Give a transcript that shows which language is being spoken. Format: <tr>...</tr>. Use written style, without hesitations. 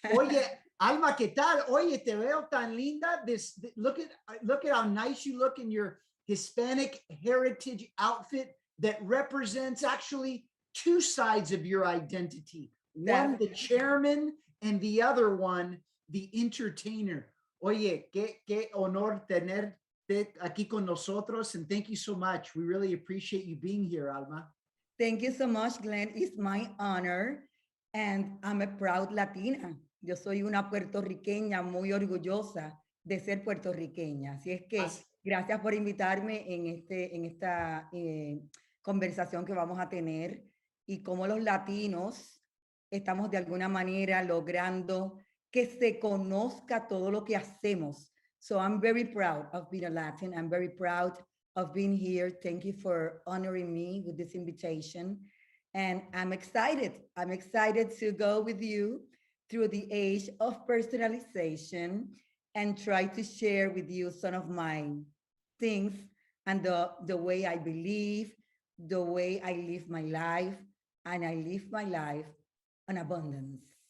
<es>Oye, Alma, ¿qué tal? Oye, te veo tan linda.</es> <en>Look at how nice you look in your Hispanic heritage outfit that represents actually two sides of your identity. One, the chairman, and the other one, the entertainer.</en> <es>Oye, qué honor tenerte aquí con nosotros,</es> <en>and thank you so much. We really appreciate you being here, Alma. Thank you so much, Glenn. It's my honor, and I'm a proud Latina.</en> <es>Yo soy una puertorriqueña muy orgullosa de ser puertorriqueña. Así es que gracias por invitarme en esta conversación que vamos a tener, y cómo los latinos estamos de alguna manera logrando que se conozca todo lo que hacemos.</es> <en>So I'm very proud of being a Latin. I'm very proud of being here. Thank you for honoring me with this invitation. And I'm excited. I'm excited to go with you through the age of personalization and try to share with you some of my things and the way I believe, the way I live my life, and I live my life on abundance.</en>